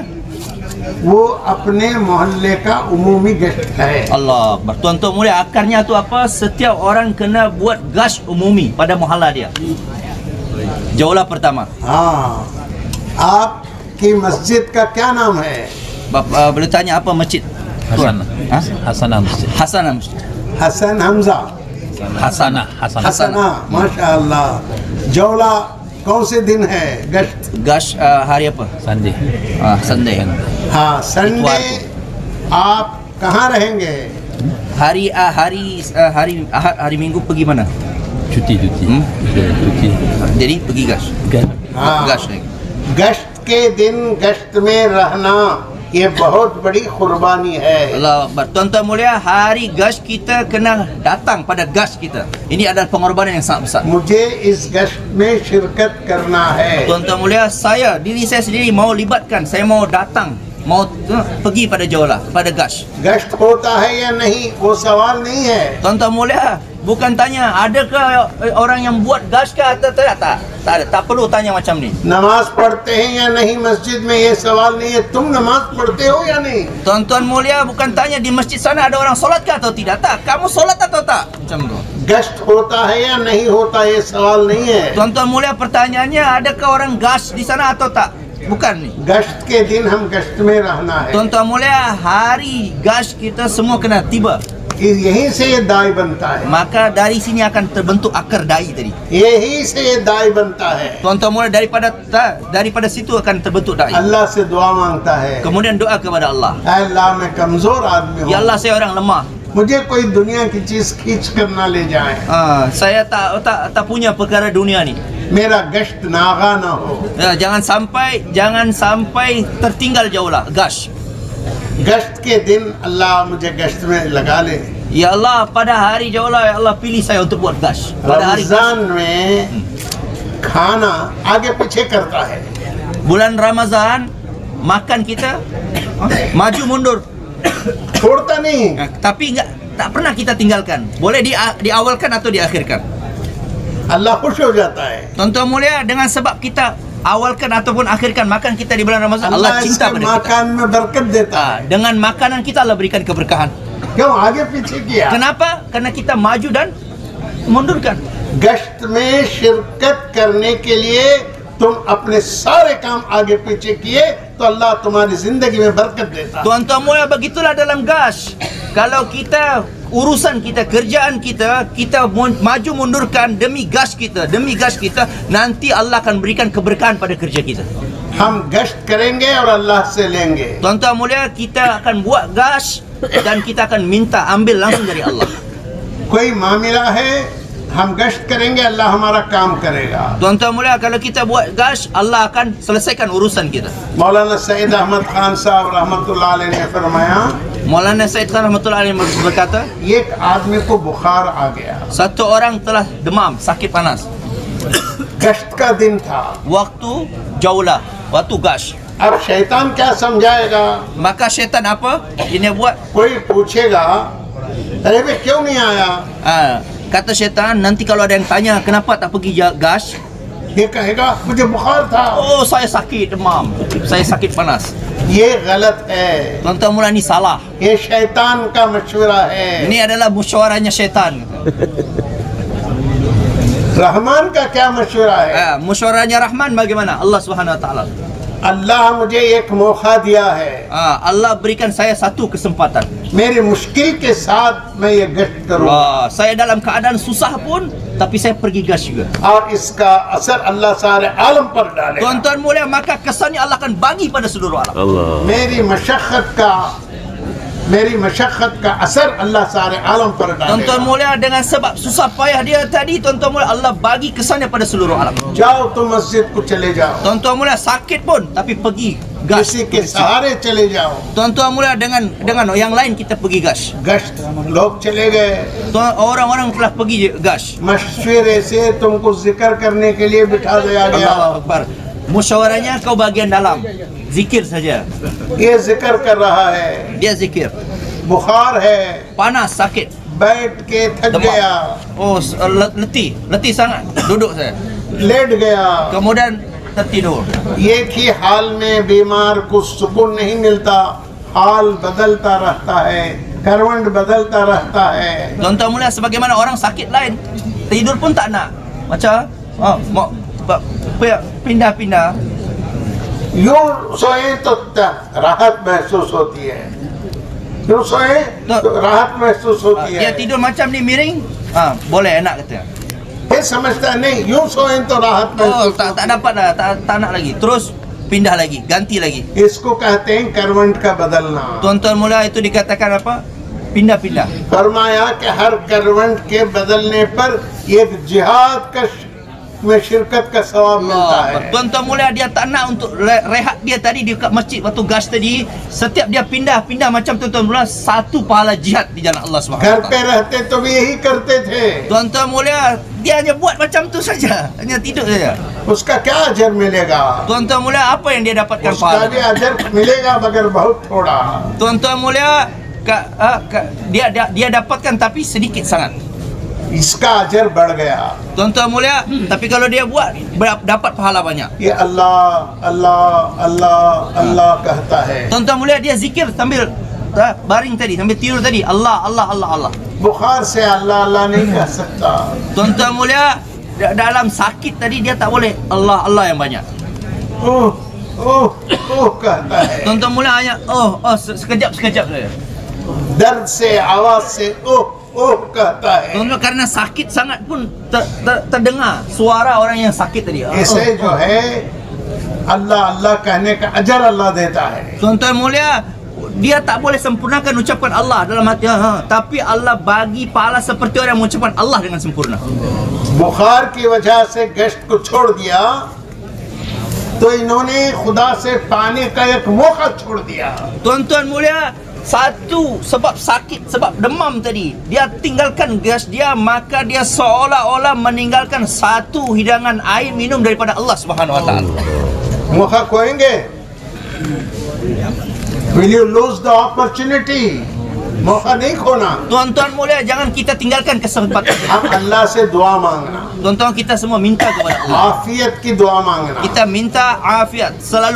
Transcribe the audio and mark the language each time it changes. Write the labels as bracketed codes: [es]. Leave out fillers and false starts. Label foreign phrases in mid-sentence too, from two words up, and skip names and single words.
[hi] वो अपने मोहल्ले का उमूमी गश्त है। [ms] Allah, tuan-tuan mulia, akarnya tu apa? Setiap orang kena buat gas umumi pada muhalla dia. Jaulah pertama. [hi] हाँ, आपकी मस्जिद का क्या नाम है? [ms] Boleh tanya apa masjid? Hasanah. Ha? Hasanah Masjid. Hasanah Masjid. [hi] हसन हमजा। [ms] Hasanah. Hasanah. [hi] हसना, माशाअल्लाह। जौला कौन से दिन है गश्त? [ms] Gas hari apa? Sunday. Sunday. [hi] हाँ, संडे। आप कहाँ रहेंगे? [ms] Hari Minggu pergi mana? Cuti. Cuti. Jadi pergi gas. [hi] हाँ, [ms] Gas lagi. [hi] गश्त के दिन गश्त में रहना ये बहुत बड़ी कुर्बानी है। [ar] الله أكبر. [ms] Tuan-tuan mulia, hari gas kita kena datang pada gas kita. Ini adalah pengorbanan yang sangat besar. [hi] मुझे इस गश्त में शिरकत करना है। [ms] Tuan-tuan mulia, diri saya sendiri mau libatkan, saya mau datang, mau pergi pada Jaulah, pada gas. [hi] गश्त होता है या नहीं वो सवाल नहीं है। [ms] Tuan-tuan mulia, bukan tanya adakah orang yang buat gas ke atau tidak. Tak ada, tak perlu tanya macam ni. [hi] नमाज पढ़ते हैं या नहीं मस्जिद में ये सवाल नहीं है। तुम नमाज पढ़ते हो या नहीं? [ms] Tuan-tuan mulia, bukan tanya di masjid sana ada orang solat ke atau tidak. Tak, kamu solat atau tak? Macam tu. [hi] गश्त होता है या नहीं होता ये सवाल नहीं है। [ms] Tuan-tuan mulia, pertanyaannya adakah orang gas di sana atau tak? Bukan ni. [hi] गश्त के दिन हम गश्त में रहना है। [ms] Tuan-tuan mulia, hari gas kita semua kena tiba. [hi] यहीं से ये दाई बनता है। [ms] Maka dari sini akan terbentuk akar dai tadi. [hi] यहीं से ये दाई बनता है। [ms] Tuan-tuan mulia, daripada situ akan terbentuk dai. [hi] अल्लाह से दुआ मांगता है, [ms] Kemudian doa kepada Allah. [hi] ऐ अल्लाह मैं कमजोर आदमी हूँ, [ms] Ya Allah, saya orang lemah. [hi] मुझे कोई दुनिया की चीज खींच कर ना ले जाए। [ms] Saya tak punya perkara dunia ni. [hi] मेरा गश्त नागा ना हो। [ms] Jangan sampai tertinggal jauh lah gas. [hi] गश्त के दिन अल्लाह मुझे गश्त में लगा ले। [ms] Ya Allah, pada hari jauh lah, ya Allah pilih saya untuk buat gas. Pada hari gas. [hi] रमजान में खाना आगे पीछे करता है। [ms] Bulan Ramadan makan kita maju mundur. [hi] छोड़ता नहीं। [ms] Tapi tak pernah kita tinggalkan. Boleh diawalkan atau diakhirkan. [hi] अल्लाह खुश हो जाता है। [ms] Tuan-tuan mulia, dengan sebab kita awalkan ataupun akhirkan makan kita di bulan Ramadan, Allah [hi] अल्लाह [ms] cinta [hi] इसके [ms] pada kita. [hi] मकान में बरकत देता है। [ms] Dengan makanan kita Allah berikan keberkahan. [hi] क्यों आगे पीछे किया? [ms] Kenapa? Karena kita maju dan mundurkan. [hi] गश्त में शिरकत करने के लिए तुम अपने सारे काम आगे पीछे किए तो अल्लाह तुम्हारी जिंदगी में बरकत देता है। [ms] Tuan-tuan mulia, begitulah dalam gas. Kalau kita urusan kita, kerjaan kita maju mundurkan demi gas kita, nanti Allah akan berikan keberkahan pada kerja kita. [hi] हम गश्त करेंगे और अल्लाह से लेंगे। [ms] Tuan-tuan mulia, kita akan buat gas dan kita akan minta ambil langsung dari Allah. [hi] कोई मामला है हम गश्त करेंगे, अल्लाह हमारा काम करेगा। [ms] Tuan-tuan mulia, kalau kita buat gas, Allah akan selesaikan urusan kita. [hi] मौलाना सईद अहमद खान साहब [ar] رحمة الله عليه [hi] ने फरमाया, [ms] Maulana Said Khan [ar] رحمة الله عليه [ms] berkata, [hi] एक आदमी को बुखार आ गया, [ms] satu orang telah demam, sakit panas. [hi] गश्त का दिन था। [ms] Waktu jaulah, waktu gas. [hi] अब शैतान क्या समझाएगा? [ms] Maka syaitan apa? Ini buat [hi] कोई पूछेगा अरे बे क्यों नहीं आया? [ms] kata syaitan, nanti kalau ada yang tanya kenapa tak pergi gas, [hi] ये कहेगा मुझे बुखार था। [ms] oh saya sakit demam, saya sakit panas. [hi] ये गलत है। [ms] Tuan-tuan mulia, ini salah. [hi] ये शैतान का मशवरा है। [ms] Ini adalah musyawarahnya syaitan. [hi] रहमान का क्या मशवरा है? [ms] Musyawarahnya Rahman bagaimana? [ar] الله سبحانه وتعالى. [hi] अल्लाह मुझे एक मौका दिया है, [ms] Allah berikan saya satu kesempatan. [hi] मेरी मुश्किल के साथ मैं ये गश्त करूँ [ms] Saya dalam keadaan susah pun, tapi saya pergi gas juga. [hi] और इसका असर अल्लाह सारे आलम पर डालेगा। [ms] Tuan-tuan mulia, maka kesannya Allah akan bagi pada seluruh alam. Allah. [hi] मेरी मशक्कत का मेरी मशक्क़त का असर अल्लाह सारे आलम पर [ms] Tuan-tuan [hi] डालेगा। [ms] mulia, dengan sebab susah payah dia tadi, tuan-tuan mulia, Allah bagi kesannya pada seluruh alam. [hi] जाओ तो मस्जिद को चले जाओ, [ms] Tuan-tuan mulia, sakit pun tapi pergi gas. [hi] किसी के सहारे चले जाओ, [ms] Tuan-tuan mulia, dengan yang lain kita pergi gas. [hi] गश्त लोग चले गए, [ms] Orang-orang telah pergi gas. [hi] मशवरे से तुमको जिक्र करने के लिए बिठा दिया गया, [ar] الله أكبر. [ms] Musyawarahnya kau bagian dalam, zikir saja. [hi] ये जिक्र कर रहा है, [ms] Dia zikir. [hi] बुखार है, [ms] Panas, sakit, [hi] बैठ के थक [ms] demam. [hi] गया, [ms] Oh, letih sangat. Duduk saya. [hi] लेट गया, [ms] Kemudian tertidur. [hi] एक ही हाल में बीमार को सुकून नहीं मिलता, हाल बदलता रहता है, करवट बदलता रहता है। [ms] Tuan-tuan mulia, sebagaimana orang sakit lain, tidur pun tak nak. Macam mau pindah-pindah. [hi] यूं सोए तो राहत महसूस होती है, यूं सोए तो राहत महसूस होती [ms] Dia [hi] है, [ms] tidur macam ni miring, boleh enak kata. [hi] ये समझता नहीं, यूं सोए तो राहत [ms] Oh, [hi] महसूस [ms] tak dapat dah, tak nak lagi. Terus pindah lagi, ganti lagi. [hi] इसको कहते हैं करवट का बदलना। [ms] Tuan-tuan mulia, itu dikatakan apa? Pindah-pindah. [hi] फरमाया कि हर करवट के बदलने पर एक जिहाद का में शिरकत का सवाब मिलता है। [ms] Tuan-tuan mulia, dia tak nak untuk rehat dia tadi di dekat masjid waktu gas tadi. Setiap dia pindah-pindah macam tuan-tuan mulia, satu pahala jihad di jalan Allah [hi] घर [ms] SWT. [hi] पे रहते तो भी यही करते थे, [ms] Tuan-tuan mulia, dia hanya buat macam tu saja, hanya tidur saja. [hi] उसका क्या अजर मिलेगा? [ms] Tuan-tuan mulia, apa yang dia dapatkan [hi] उसका भी [ms] pahala? [hi] अजर मिलेगा मगर बहुत थोड़ा। [ms] Tuan-tuan mulia, dia dapatkan tapi sedikit sangat. [hi] इसका अजर बढ़ गया। [ms] Tuan-tuan mulia, tapi kalau dia buat dapat pahala banyak. [hi] ये अल्लाह अल्लाह अल्लाह अल्लाह कहता है, [ms] Tuan-tuan mulia, dia zikir sambil baring tadi, sambil tidur tadi, Allah Allah Allah Allah. [hi] बुखार से अल्लाह अल्लाह नहीं कह सकता, [ms] Tuan-tuan mulia, dalam sakit tadi dia tak boleh Allah Allah yang banyak. [hi] ओह ओह ओह कहता है, [ms] Tuan-tuan mulia hanya sekejap saja. [hi] दर्द से आवाज से ओह ओह कहता है। [ms] Tuan-tuan, karena sakit sangat pun terdengar suara orang yang sakit tadi. [hi] इसे जो है अल्लाह अल्लाह कहने का अजर अल्लाह देता है। [ms] Tuan-tuan mulia, dia tak boleh sempurnakan ucapan Allah dalam hati, tapi Allah bagi pahala seperti orang yang mengucapkan Allah dengan sempurna. [hi] बुखार की वजह से गश्त को छोड़ दिया तो इन्होंने खुदा से पाने का एक मौका छोड़ दिया। [ms] Tuan-tuan mulia, satu sebab sakit, sebab demam tadi, dia tinggalkan gas dia, maka dia seolah-olah meninggalkan satu hidangan air minum daripada [ar] الله سبحانه وتعالى. [hi] मौका खोएंगे, [en] will you lose the opportunity? [hi] मौका नहीं खोना। [ms] Tuan-tuan mulia, jangan kita tinggalkan kesempatan. [hi] हम अल्लाह से दुआ मांगना, [ms] Tuan-tuan, kita semua minta kepada Allah. [hi] आफियत की दुआ मांगना, [ms] Kita minta afiat, selalu